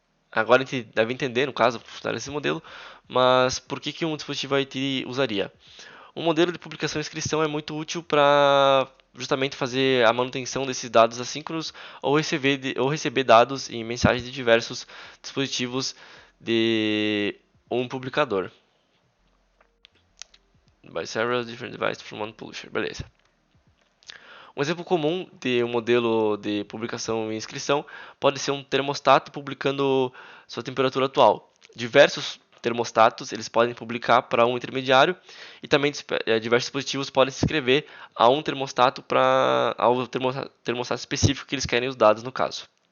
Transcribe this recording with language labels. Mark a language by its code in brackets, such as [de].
[pt] Agora a gente deve entender, no caso, a funcionalidade desse modelo, mas por que um dispositivo IoT usaria? Um modelo de publicação e inscrição é muito útil para justamente fazer a manutenção desses dados assíncronos ou receber dados e mensagens de diversos dispositivos de um publicador. [en] By several different devices from one publisher. [pt] Beleza. Um exemplo comum de um modelo de publicação e inscrição pode ser um termostato publicando sua temperatura atual. Diversos termostatos eles podem publicar para um intermediário e também diversos dispositivos podem se inscrever a um termostato ao termostato específico que eles querem os dados no caso.